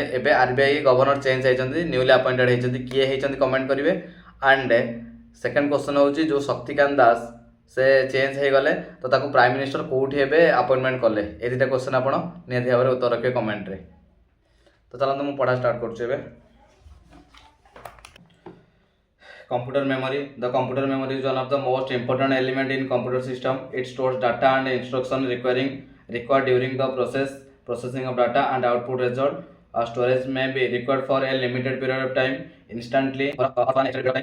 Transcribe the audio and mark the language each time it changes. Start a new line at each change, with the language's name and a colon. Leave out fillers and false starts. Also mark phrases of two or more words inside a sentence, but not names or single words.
Odia: ଏବେ RBI
English: governor change
Odia: ହେଇଛନ୍ତି,
English: newly appointed
Odia: ହେଇଛନ୍ତି। କିଏ ହେଇଛନ୍ତି କମେଣ୍ଟ କରିବେ।
English: and second question
Odia: ହେଉଛି ଯେଉଁ ଶକ୍ତିକାନ୍ତ ଦାସ ସେ ଚେଞ୍ଜ ହେଇଗଲେ ତ ତାକୁ
English: prime minister
Odia: କେଉଁଠି ଏବେ ଆପଏଣ୍ଟମେଣ୍ଟ କଲେ। ଏ ଦୁଇଟା କ୍ୱେଶ୍ଚନ୍ ଆପଣ ନିହାତି ଭାବରେ ଉତ୍ତର ରଖିବେ କମେଣ୍ଟରେ। ତ ଚାଲନ୍ତୁ ମୁଁ ପଢ଼ା ଷ୍ଟାର୍ଟ କରୁଛି ଏବେ।
English: Computer memory. The computer memory is one of the most important element in computer system. It stores data and instruction required during the processing of data and output result. Storage may be required for a limited period of time, instantly or for an extended period of time.